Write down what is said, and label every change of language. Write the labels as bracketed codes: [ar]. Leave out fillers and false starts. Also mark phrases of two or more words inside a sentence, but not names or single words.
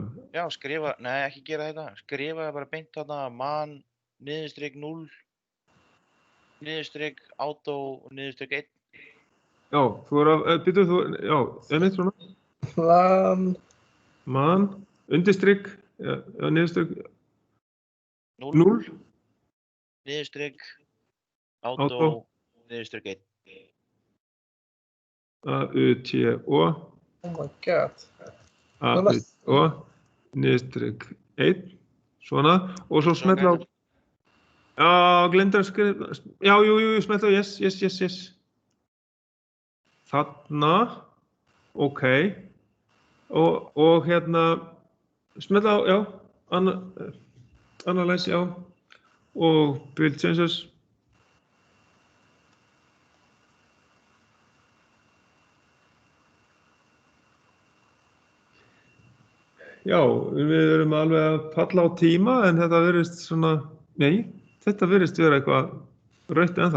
[is] Já, skrifa, nei, ekki gera þetta. Skrifa bara beint þarna man, -0, -auto og -1. Já, þú einmitt svona. Man, undirstrykk, niðurstrykk 0, niðurstrykk, auto, -1. A-U-T-O. [en] Oh my god. [is] A-U-T-O, niðurstrykk 1, svona, og svo smetla á... Já, glemdi að skrifa... Já, smetla á yes. Þarna, ok. Og hérna, smetla á, já, analyze, já, og [en] build changes. [is] Já, við erum alveg að falla á tíma, en þetta virðist svona, þetta virðist vera eitthvað rautt ennþá.